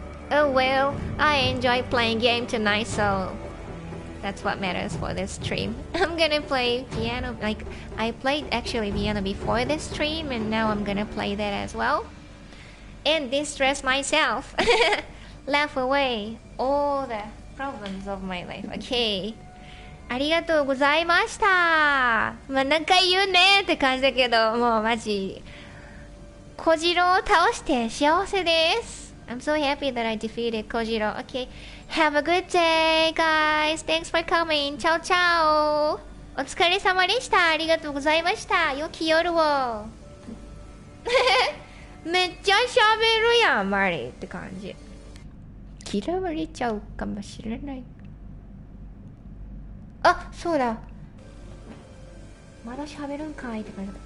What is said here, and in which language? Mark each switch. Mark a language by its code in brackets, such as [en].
[en] Oh well, I enjoy playing game tonight, so that's what matters for this stream. I'm gonna play piano. Like, I played actually piano before this stream, and now I'm gonna play that as well and distress myself. Laugh away all the problems of my life. [ja] Okay, ありがとうございました。まあ、何回言うねって感じだけど、もうマジ小次郎を倒して幸せです。 [en] I'm so happy that I defeated Kojiro. Okay, have a good day, guys. Thanks for coming. [it] Ciao, ciao. [ja] お疲れ様でした。ありがとうございました。良き夜を。めっちゃ喋るやん、マリーって感じ。嫌われちゃうかもしれない。あ、そうだ。まだ喋るんかいって感じ。